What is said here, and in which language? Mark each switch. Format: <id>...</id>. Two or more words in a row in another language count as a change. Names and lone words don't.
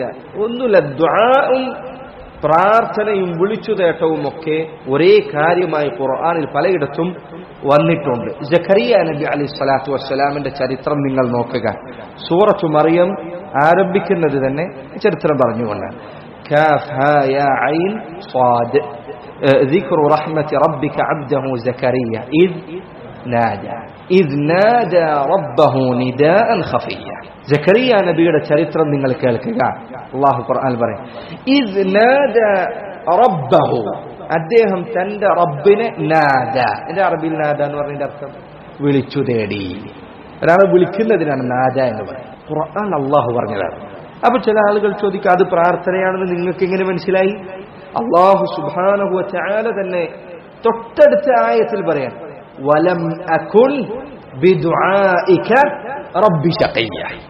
<ml>ഒന്നുമില്ല, ദുആഉം പ്രാർത്ഥനയും വിളിച്ചുതേട്ടവും ഒക്കെ ഒരേ കാര്യമായി ഖുർആനിൽ പലയിടത്തും വന്നിട്ടുണ്ട്. സഖറിയ നബി</ml> <ar>عليه الصلاة</ar> <ml>വസ്സലാമിന്റെ ചരിത്രം നിങ്ങൾ നോക്കുക. സൂറത്തു മറിയം ആരംഭിക്കുന്നത് തന്നെ ചരിത്രം പറഞ്ഞുകൊണ്ടാണ്.</ml> <ar>كاف ها يا عين صاد ذكر رحمة ربك عبده زكريا إذ نادى ربه نداء خفيا.</ar> <ml>زكريا നബിയുടെ ചരിത്രം നിങ്ങൾ കേൾക്കുക. അല്ലാഹു ഖുർആനിൽ പറയും,</ml> <ar>إذ نادى ربه,</ar> <ml>അദ്ദേഹം തന്റെ റബ്ബിനെ നാദ. എന്റെ അറബിയിൽ നാദ എന്ന് പറഞ്ഞതിന്റെ അർത്ഥം വിളിച്ചു തേടി. ഒരാളെ വിളിക്കുന്നതിനാണ് നാദ എന്ന് പറയുന്നത്. ഖുർആൻ അല്ലാഹു പറഞ്ഞതാണ്. അപ്പൊ ചില ആളുകൾ ചോദിക്കുക, അത് പ്രാർത്ഥനയാണെന്ന് നിങ്ങൾക്ക് എങ്ങനെ മനസ്സിലായി?</ml> <ar>الله سبحانه وتعالى</ar> <ml>തന്നെ തൊട്ടടുത്ത ആയത്തിൽ പറയാൻ,</ml> <ar>ولم أكن بدعائك رب شقيا.</ar>